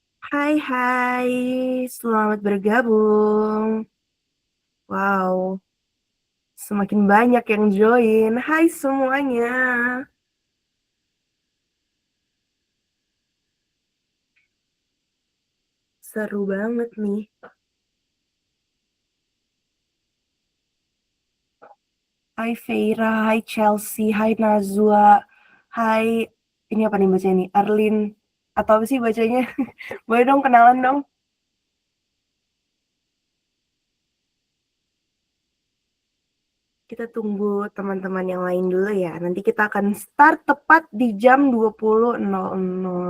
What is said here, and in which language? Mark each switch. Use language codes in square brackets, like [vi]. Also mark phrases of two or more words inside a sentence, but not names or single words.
[id] Hai, hai, selamat bergabung. Wow, semakin banyak yang join. Hai semuanya, seru banget nih. Hai Feira, hai Chelsea, hai Nazwa, hai, ini apa nih bacanya nih? Arlin, atau apa sih bacanya? Boleh dong kenalan dong. Kita tunggu teman-teman yang lain dulu ya. Nanti kita akan start tepat di jam 20.00.